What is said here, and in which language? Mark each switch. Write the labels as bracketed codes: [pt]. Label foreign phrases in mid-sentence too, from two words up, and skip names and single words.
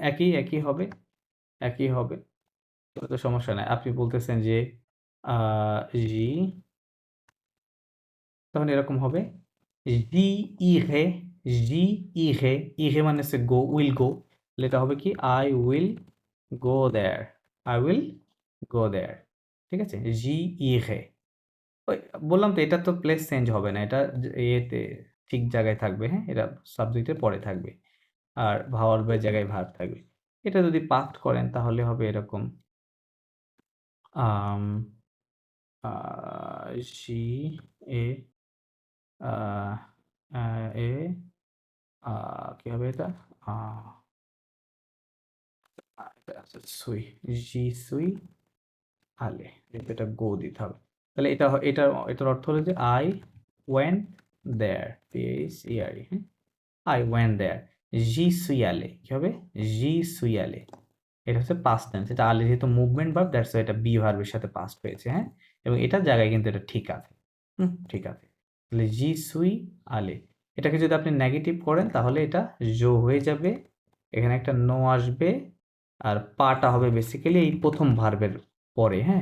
[bn] একই হবে, একই হবে। কোনো তো সমস্যা নাই। আপনি বলতেছেন যে আ জি, তখন এরকম হবে [fr] j'irai, j'irai, [bn] ইরে মানে হচ্ছে গো, [en] will go. [bn] তাহলে এটা হবে কি? [en] I will go there. I will go there. [bn] ঠিক আছে? [fr] j'irai. [bn] ওই বললাম তো, এটা তো প্লেস চেঞ্জ হবে না। এটা ইয়েতে ঠিক জায়গায় থাকবে, হ্যাঁ? এটা সাবজেক্টের পরে থাকবে। আর ভার্বের জায়গায় ভার্ব থাকবে। এটা যদি পাস্ট করেন তাহলে হবে এরকম। আম আ সি এ আ আ এ আ কি হবে এটা? আ এটা আছে সুই। [fr] je suis allé. [bn] কিন্তু এটা গো দিতে হবে। তাহলে এটার অর্থ হলো যে [en] I went there, THERE, [bn] হ্যাঁ? [en] I went there. [fr] j'y suis allé। [bn] কি হবে? [fr] j'y suis allé। [bn] এটা হচ্ছে [en] past tense. [bn] এটা আলে যেহেতু [en] movement verb, that's why [bn] এটা বি ভার্বের সাথে পাস্ট হয়েছে, হ্যাঁ? এবং এটার জায়গায় কিন্তু এটা ঠিক আছে। ঠিক আছে। তাহলে [fr] je suis allé. [bn] এটাকে যদি আপনি নেগেটিভ করেন তাহলে এটা জো হয়ে যাবে। এখানে একটা নো আসবে। আর পাটা হবে বেসিক্যালি এই প্রথম ভার্বের পরে, হ্যাঁ?